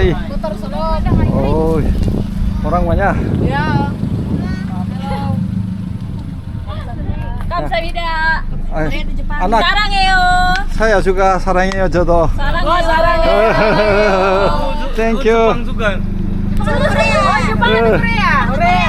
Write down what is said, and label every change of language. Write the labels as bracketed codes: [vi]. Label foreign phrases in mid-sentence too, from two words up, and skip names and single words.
[id] Oh, orang banyak. Ya. Halo. 감사합니다. anak, [ko] 사랑해요. [id] saya juga [ko] 사랑해요, 저도. 사랑해요. [en] Thank you. [id] korea. korea. korea.